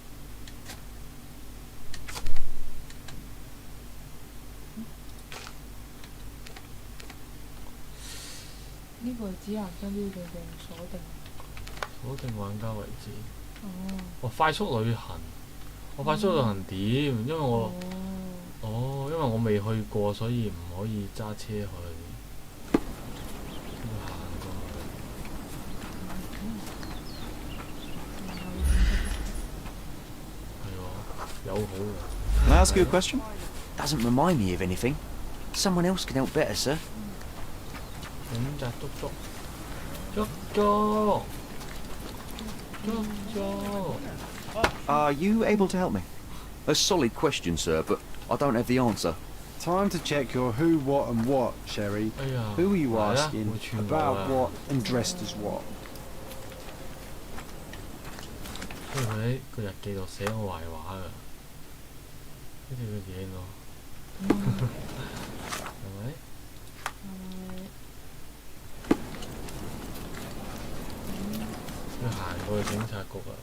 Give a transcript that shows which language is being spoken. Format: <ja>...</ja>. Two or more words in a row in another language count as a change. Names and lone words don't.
<yue>呢個係指南針標定鎖定？鎖定玩家為止。哦。快速旅行。我快速旅行點？因為我因為我未去過，所以唔可以揸車去。</yue> <en>Can I ask you a question? Doesn't remind me of anything. Someone else can help better, sir. Are you able to help me? A solid question, sir, but I don't have the answer. Time to check your who, what and what, Sherry. Who are you asking, about what and dressed as what?</en> <yue>因為佢喺個日記度寫我壞話㗎，跟住佢影我，係咪？要行過去警察局啊！</yue>